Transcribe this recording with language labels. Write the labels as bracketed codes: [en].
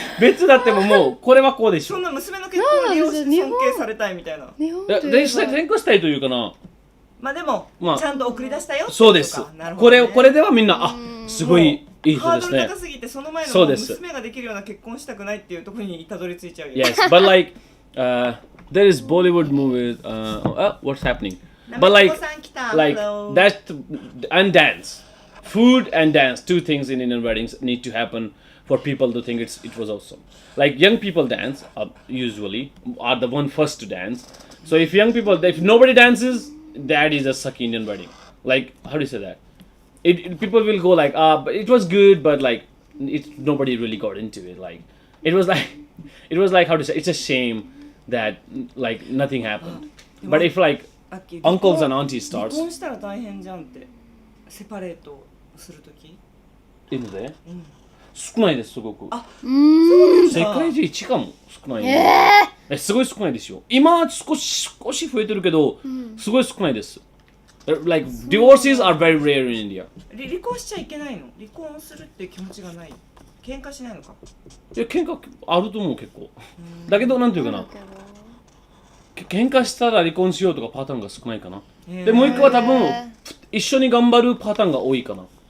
[ja] 別だってもう、これはこうでしょ。そんな娘の結婚を利用して尊敬されたいみたいな。日本転校したいというかな。まあでも、ちゃんと送り出したよってことか。そうです。これではみんな、あ、すごい。いい人ハードですね。ル高すぎてその前の娘ができるような結婚したくないっていうところにたどり着いちゃうよ。 [en] Yes, but like there is Bollywood movies. What's happening? But like that and dance, food and dance. Two things in Indian weddings need to happen for people to think it was awesome. Like young people dance usually are the one first to dance. So if nobody dances, that is a sucky Indian wedding. Like how do you say that? People will go like, but it was good, but like, nobody really got into it. Like, it was like how to say, it's a shame that like nothing happened. But if like uncles and aunties starts. [ja] 離婚したら大変じゃんって、セパレートするとき。インドで？少ないですすごく。あ、そうなんだ。世界中一かも少ないね。すごい少ないですよ。今少し増えてるけど、すごい少ないです。 [en] Like divorces are very rare in India. [ja] 離婚しちゃいけないの？離婚するっていう気持ちがない。喧嘩しないのか？いや喧嘩あると思う結構。だけどなんていうかな。喧嘩したら離婚しようとかパターンが少ないかな。でもう一個は多分一緒に頑張るパターンが多いかな。